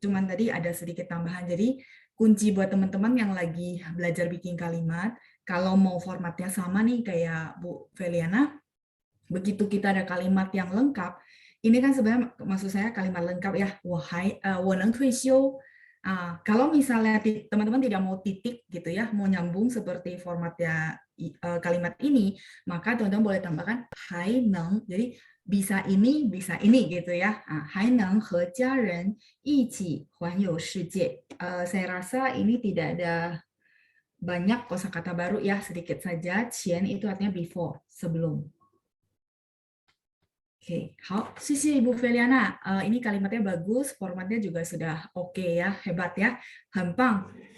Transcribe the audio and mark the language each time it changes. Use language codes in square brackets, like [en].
[id] Cuman tadi ada sedikit tambahan. Jadi kunci buat teman-teman yang lagi belajar bikin kalimat, kalau mau formatnya sama nih kayak Bu Feliana, begitu kita ada kalimat yang lengkap, ini kan sebenarnya maksud saya kalimat lengkap ya, [zh] 我能退休. [id] Kalau misalnya teman-teman tidak mau titik gitu ya, mau nyambung seperti formatnya kalimat ini, maka teman-teman boleh tambahkan [zh] 还能, [id] jadi bisa ini gitu ya. [zh] 还能和家人一起环游世界. [id] Saya rasa ini tidak ada banyak kosakata baru ya, sedikit saja. 前 itu artinya before, sebelum. Oke, [zh] 好，谢谢 [id] Ibu Feliana. Ini kalimatnya bagus, formatnya juga sudah oke ya, hebat ya, [zh] 很棒.